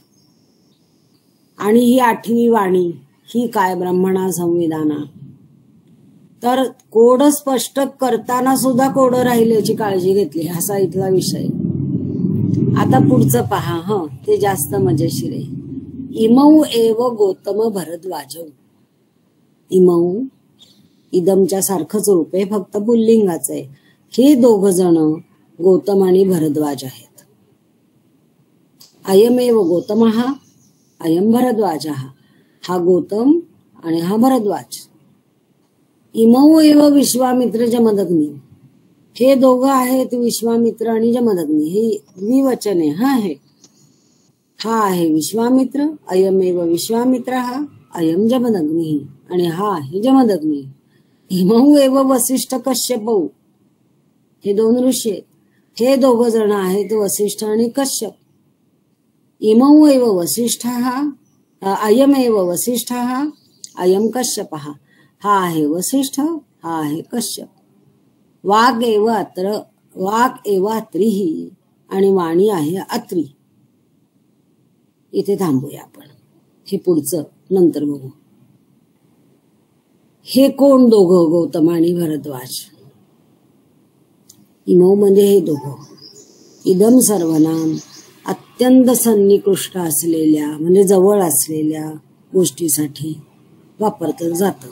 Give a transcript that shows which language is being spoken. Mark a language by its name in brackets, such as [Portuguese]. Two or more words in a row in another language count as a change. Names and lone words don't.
[Marathi] आणि ही 8वी वाणी ही काय [Sanskrit] ब्रह्मणा संविधाना. [Marathi] तर कोड स्पष्ट करताना सुद्धा कोड राहिल्याची काळजी घेतली, असा इथला विषय. आता पुढचं पहा, ते जास्त मजेशीर आहे. [Sanskrit] इमौ एव गौतम भरद्वाजौ. [Marathi] इमौ इदमच्या सारखंच रूप आहे, फक्त पुल्लिंगाचं आहे. हे 2 जण गौतम आणि भरद्वाज आहेत. [Sanskrit] अयमेव गौतमः अयम भरद्वाजः. [Marathi] हा गौतम आणि हा भरद्वाज. [Sanskrit] इमौ एव विश्वामित्र जमदग्नी. [Marathi] हे दोघं आहेत विश्वामित्र आणि जमदग्नी. हे द्विवचन आहे. हा आहे विश्वामित्र, [Sanskrit] अयमेव विश्वामित्र, [Marathi] हा [Sanskrit] अयम जमदग्नी, [Marathi] आणि हा आहे जमदग्नी. [Sanskrit] हिमहू एव वसिष्ठ कश्यपौ, [Marathi] हे दोन ऋषी आहेत. हे दोघ जण आहेत वसिष्ठ आणि कश्यप. [Sanskrit] इमौ एव वसिष्ठ, अयमेव वसिष्ठ, अयम कश्यप, [Marathi] हा आहे वसिष्ठ, हा आहे कश्यप. [Sanskrit] वाग एव अत्रिही, [Marathi] आणि वाणी आहे अत्री. इथे थांबूया आपण, हे पुढचं नंतर बघू. हे कोण दोघं, गौतम आणि भरद्वाज? इमौ म्हणजे हे दोघं. इदम सर्वनाम अत्यंत सन्निकृष्ट असलेल्या म्हणजे जवळ असलेल्या गोष्टीसाठी वापरलं जातं.